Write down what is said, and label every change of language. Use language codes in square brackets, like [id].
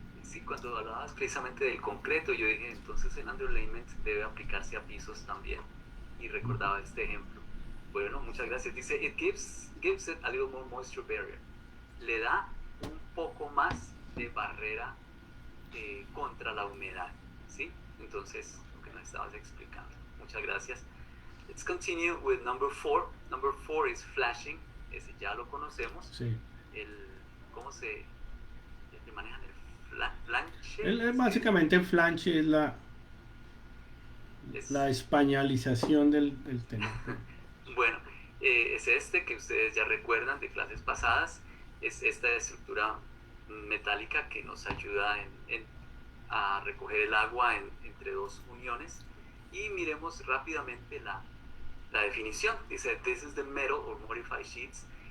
[es] Sí, cuando hablabas precisamente del concreto, yo dije, entonces el underlayment debe aplicarse a pisos también. Y recordaba este ejemplo. Bueno, muchas gracias. Dice, [en] it gives it a little more moisture barrier. [es] Le da un poco más de barrera contra la humedad, ¿sí? Entonces, lo que nos estabas explicando. Muchas gracias. [en] Let's continue with number 4. Number 4 is flashing. [es] Ese ya lo conocemos. Sí. ¿Cómo se manejan el flanche? Básicamente el flanche es la españolización del tema. Bueno, es que ustedes ya recuerdan de clases pasadas. Es esta estructura metálica que nos ayuda a recoger el agua entre dos uniones. Y miremos rápidamente la definición. Dice, [en] this is the metal or modified sheets.